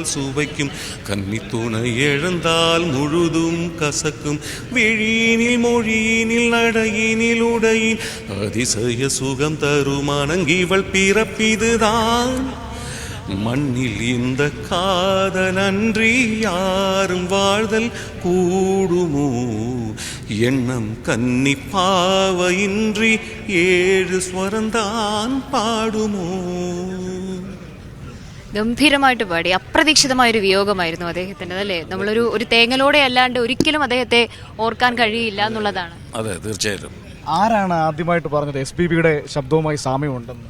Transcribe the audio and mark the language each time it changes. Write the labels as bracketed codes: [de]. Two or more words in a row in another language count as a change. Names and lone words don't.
[ta] சுவைக்கும், கன்னி துணை எழுந்தால் முழுதும் கசக்கும், விழியினில் மொழியினில் நடையினில் உடையின் அதிசய சுகம் தரும் அணங்கிவள் பிறப்பிதுதான், மண்ணில் இந்த காதலன்றி யாரும் வாழ்தல் கூடுமோ, எண்ணம் கன்னி பாவையின்றி 7 ஸ்வரந்தான் பாடுமோ. [ml] ഗംഭീരമായിട്ട് പാടി. അപ്രതീക്ഷിതമായൊരു വിയോഗമായിരുന്നു അദ്ദേഹത്തിൻ്റെ, അല്ലേ? നമ്മളൊരു തേങ്ങലോടെ അല്ലാണ്ട് ഒരിക്കലും അദ്ദേഹത്തെ ഓർക്കാൻ കഴിയില്ല എന്നുള്ളതാണ്. അതെ, തീർച്ചയായിട്ടും. ആരാണ് ആദ്യമായിട്ട് പറഞ്ഞത് SPBയുടെ ശബ്ദവുമായി സാമ്യമുണ്ടെന്ന്?